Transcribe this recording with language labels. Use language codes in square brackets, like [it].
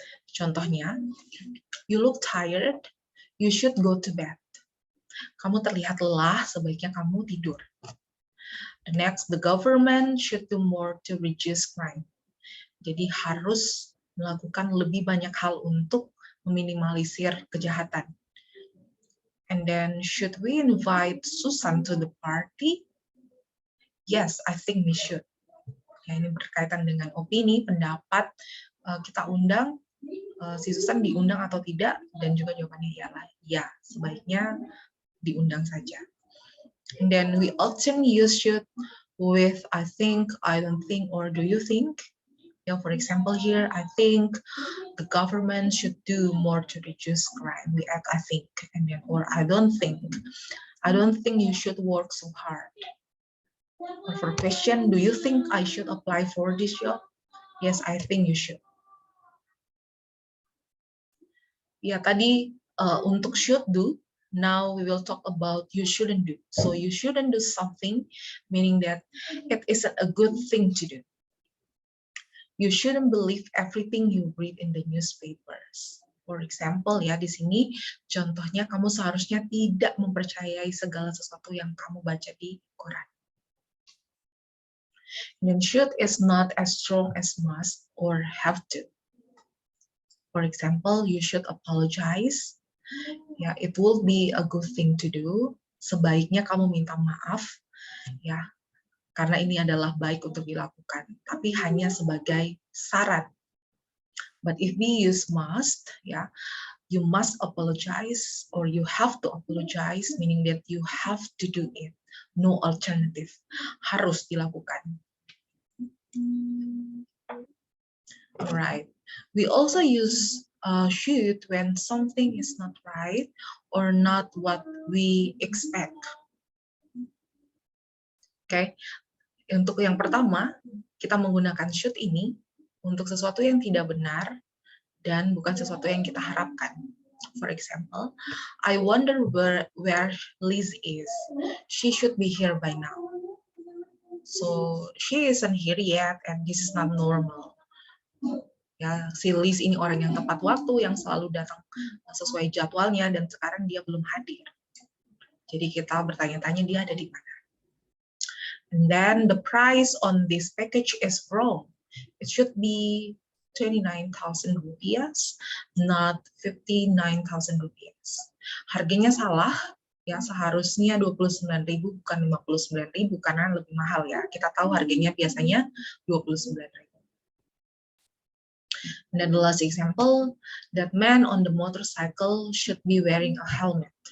[id] Contohnya, [en] you look tired, you should go to bed. [id] Kamu terlihat lelah, sebaiknya kamu tidur. [en] The next, the government should do more to reduce crime. [id] Jadi harus melakukan lebih banyak hal untuk meminimalisir kejahatan. [en] And then, should we invite Susan to the party? Yes, I think we should. [id] Ya, ini berkaitan dengan opini, pendapat, kita undang, si Susan diundang atau tidak, dan juga jawabannya ialah ya, sebaiknya diundang saja. [en] And then we often use should with I think, I don't think, or do you think? Yeah, for example, here I think the government should do more to reduce crime. We add I think, and then or I don't think. I don't think you should work so hard. Or for question, do you think I should apply for this job? Yes, I think you should. [id] Ya, tadi untuk [en] should do, now we will talk about you shouldn't do. So you shouldn't do something, meaning that it isn't a good thing to do. You shouldn't believe everything you read in the newspapers. For example, [id] ya di sini contohnya kamu seharusnya tidak mempercayai segala sesuatu yang kamu baca di koran. [en] And should is not as strong as must or have to. For example, you should apologize. Ya, it will be a good thing to do. [id] Sebaiknya kamu minta maaf, ya, karena ini adalah baik untuk dilakukan. Tapi hanya sebagai saran. [en] But if we use must, ya, you must apologize or you have to apologize, meaning that you have to do it. No alternative. [id] Harus dilakukan. [en] Alright. We also use should when something is not right or not what we expect. Oke. [id] Untuk yang pertama, kita menggunakan should ini untuk sesuatu yang tidak benar dan bukan sesuatu yang kita harapkan. [en] For example, I wonder where Liz is. She should be here by now. So she isn't here yet and this is not normal. [id] Ya, si Liz ini orang yang tepat waktu, yang selalu datang sesuai jadwalnya, dan sekarang dia belum hadir. Jadi kita bertanya-tanya dia ada di mana. [en] And then the price on this package is wrong. It should be 29,000 rupiah, not 59,000 rupiah. [id] Harganya salah, ya seharusnya 29.000 bukan 59.000 karena lebih mahal ya. Kita tahu harganya biasanya 29.000. [en] And then the last example, that man on the motorcycle should be wearing a helmet.